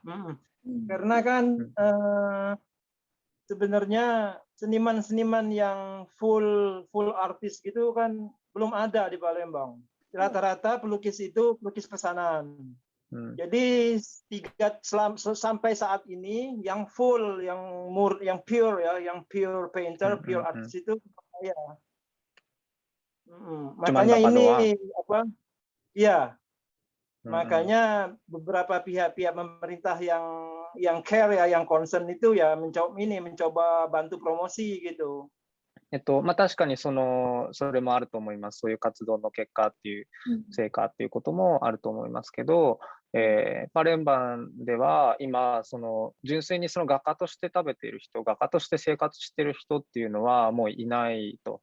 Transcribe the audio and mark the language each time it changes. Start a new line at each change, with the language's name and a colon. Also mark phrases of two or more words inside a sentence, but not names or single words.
Indonesian: Karena kan sebenarnya seniman-seniman yang full artis gitu kan belum ada di Palembang. Rata-rata pelukis itu pelukis pesanan. Jadi sampai saat ini yang full, yang pure ya, yang
English: pure painter, pure artist
Indonesian: itu saya. Makanya ini apa? Iya. Makanya beberapa pihak-pihak pemerintah yang care ya, yang concern itu ya mencoba bantu promosi gitu.
Japanese: まあ、確かにそれもあると思います。そういう活動の結果っていう、成果っていうこともあると思いますけど、パレンバンでは今、純粋にその画家として食べている人、画家として生活している人っていうのはもういないと。